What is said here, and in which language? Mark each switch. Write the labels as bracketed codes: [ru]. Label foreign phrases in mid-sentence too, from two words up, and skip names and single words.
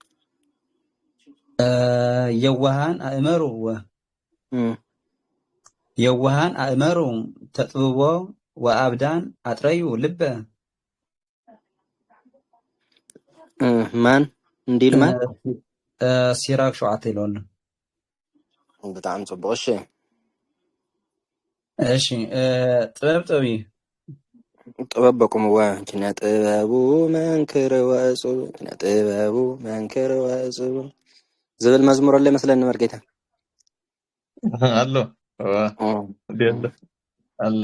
[gez] የዋሃን አእመሩ ተጥብቦ ወአብዳን አጥረዩ ልበ [am] ማን እንዲል ማን ሲራክ ሸውዓተ ይለዋል። [ti] በጣም ጽቡቅ እሺ እሺ ጥበብ ጥበብ በቁምዋ [gez] ኪነ ጥበቡ መንክር ወእጹብ ኪነ ጥበቡ መንክር ወእጹብ [ti] ዝብል መዝሙር አለ መስለን መርጌታ አሎ ዲያለ አሎ